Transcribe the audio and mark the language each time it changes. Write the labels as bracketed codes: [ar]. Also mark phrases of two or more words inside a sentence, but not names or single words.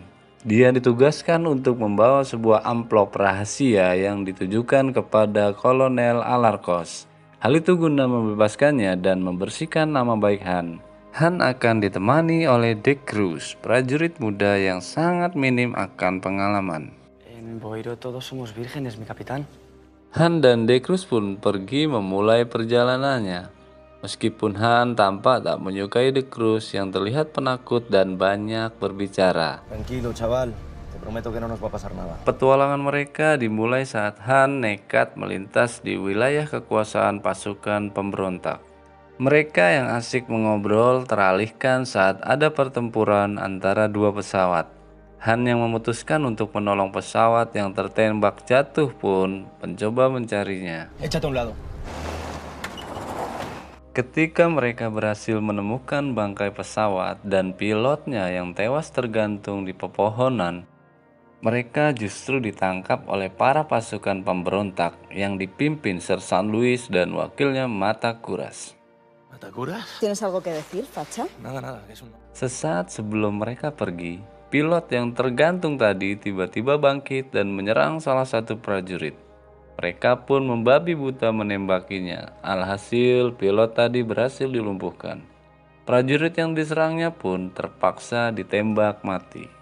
[id] Dia ditugaskan untuk membawa sebuah amplop rahasia yang ditujukan kepada Kolonel Alarcos. Hal itu guna membebaskannya dan membersihkan nama baik Han. Han akan ditemani oleh De Cruz, prajurit muda yang sangat minim akan pengalaman. [es] En Boiro todos somos vírgenes, mi capitán. [id] Han dan De Cruz pun pergi memulai perjalanannya. Meskipun Han tampak tak menyukai De Cruz yang terlihat penakut dan banyak berbicara. [es] Tranquilo, chaval. Te prometo que no nos va a pasar nada. [id] Petualangan mereka dimulai saat Han nekat melintas di wilayah kekuasaan pasukan pemberontak. Mereka yang asik mengobrol teralihkan saat ada pertempuran antara dua pesawat. Han yang memutuskan untuk menolong pesawat yang tertembak jatuh pun mencoba mencarinya. [es] Échate a un lado. [id] Ketika mereka berhasil menemukan bangkai pesawat dan pilotnya yang tewas tergantung di pepohonan, mereka justru ditangkap oleh para pasukan pemberontak yang dipimpin Ser San Luis dan wakilnya Mata Kuras. [es] ¿Mata curas? ¿Tienes algo que decir, Facha? Nada, que es un... [id] Sesaat sebelum mereka pergi, pilot yang tergantung tadi tiba-tiba bangkit dan menyerang salah satu prajurit. Mereka pun membabi buta menembakinya. Alhasil, pilot tadi berhasil dilumpuhkan. Prajurit yang diserangnya pun terpaksa ditembak mati.